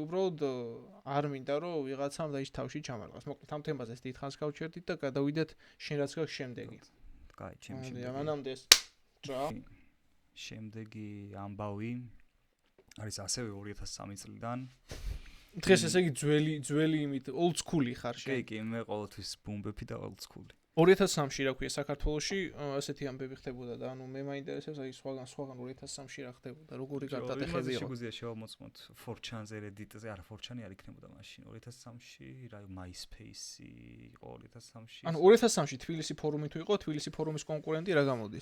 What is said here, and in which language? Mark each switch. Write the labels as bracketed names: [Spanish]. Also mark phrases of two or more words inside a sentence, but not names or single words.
[Georgian] უბრალოდ არ მინდა რომ ვიღაცამ და ის თავში ჩამარყოს. მოკლედ ამ თემაზე დიდხანს გავჩერდით და გადავიდეთ შენ რაც გაქვს შემდეგი. კაი, ჩემი შემდეგი. ამანამდე რა? შემდეგი ამბავი არის ასევე 2003 წლიდან. დღეს ესე იგი ძველი იმით [English] old school- [Georgian] ი ხარ შენ. კი, მე ყოველთვის ბუმბეფი და [English] old school- [Georgian] ი. 2003-ში რა ქვია საქართველოში ასეთი ამბები ხდებოდა და ანუ მე მაინტერესებს აი სხვაგან 2003-ში რა ხდებოდა როგორი გადატეხები იყო. შეგვიძლია შევამოწმოთ 4chan-ზე, Reddit-ზე, არა 4chan-ი არ იქნებოდა მაშინ 2003-ში, რა MySpace-ი იყო 2003-ში. ანუ 2003-ში თბილისი ფორუმი თუ იყო, თბილისი ფორუმის კონკურენტი რა გამოდის?